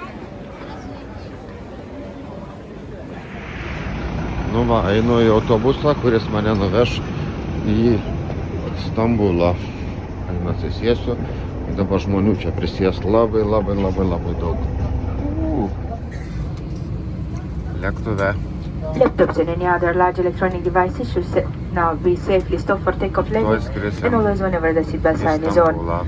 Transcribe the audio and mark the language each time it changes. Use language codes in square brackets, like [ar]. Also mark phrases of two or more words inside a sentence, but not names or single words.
[lt] Einu į autobusą, kuris mane nuveš į Stambulą. Einu atsisėsiu. Dabar žmonių čia prisės labai daug. Lėktuve. [en] Laptops and any other large electronic devices should now be safely stopped for takeoff landing and always whenever the seatbelt sign is on.